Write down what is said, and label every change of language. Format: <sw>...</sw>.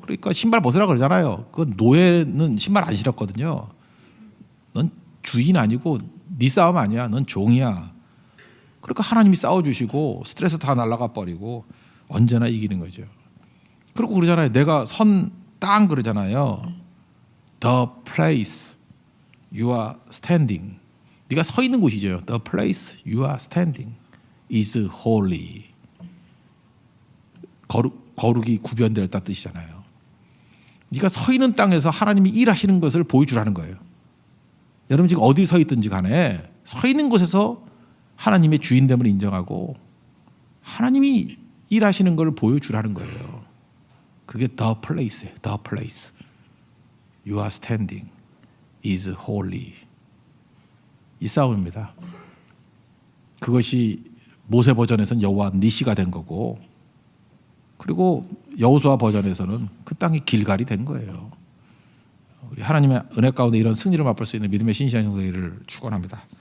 <ko>그러니까 신발 벗으라 그러잖아요. 그 노예는 신발 안 신었거든요. 넌 주인 아니고 네 싸움 아니야. 넌 종이야. 그러니까 하나님이 싸워주시고 스트레스 다 날아가 버리고 언제나 이기는 거죠. 그리고 그러잖아요. 내가 선 땅 그러잖아요.</ko> <en>The place you are standing.</en> <ko>네가 서 있는 곳이죠.</ko> <en>The place you are standing is holy.</en> <ko>거룩이 구별되었다 뜻이잖아요. 네가 서 있는 땅에서 하나님이 일하시는 것을 보여주라는 거예요. 여러분 지금 어디 서 있든지 간에 서 있는 곳에서 하나님의 주인됨을 인정하고 하나님이 일하시는 걸 보여주라는 거예요. 그게</ko> <en>the place</en> <ko>예요.</ko> <en>The place you are standing is holy.</en> <ko>이 싸움입니다. 그것이 모세 버전에서는 여호와 니시가 된 거고, 그리고 여호수아 버전에서는 그 땅이 길갈이 된 거예요. 우리 하나님의 은혜 가운데 이런 승리를 맛볼 수 있는 믿음의 신실한 성도들을 축원합니다.</ko>